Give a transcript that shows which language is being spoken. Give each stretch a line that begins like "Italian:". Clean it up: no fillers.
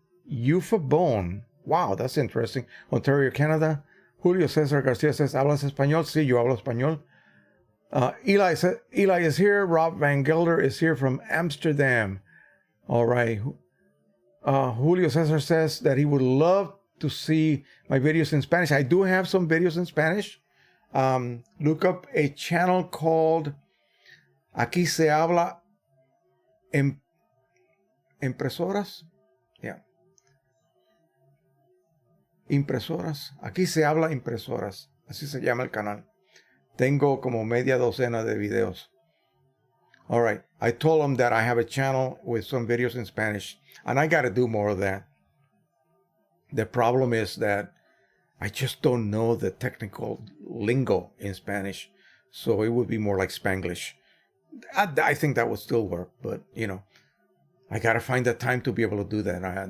English: Eufabone, wow, that's interesting. Ontario, Canada. Julio Cesar Garcia says,
Spanish: ¿hablas español? Sí, yo hablo español.
English: Eli is here. Rob Van Gelder is here from Amsterdam. All right. Julio Cesar says that he would love to see my videos in Spanish. I do have some videos in Spanish. Look up a channel called Aquí se habla impresoras. Yeah.
Spanish: Impresoras. Aquí se habla impresoras. Así se llama el canal. Tengo como media docena de videos.
English: All right. I told him that I have a channel with some videos in Spanish, and I got to do more of that. The problem is that I just don't know the technical lingo in Spanish, so it would be more like Spanglish. I think that would still work, but, I got to find the time to be able to do that.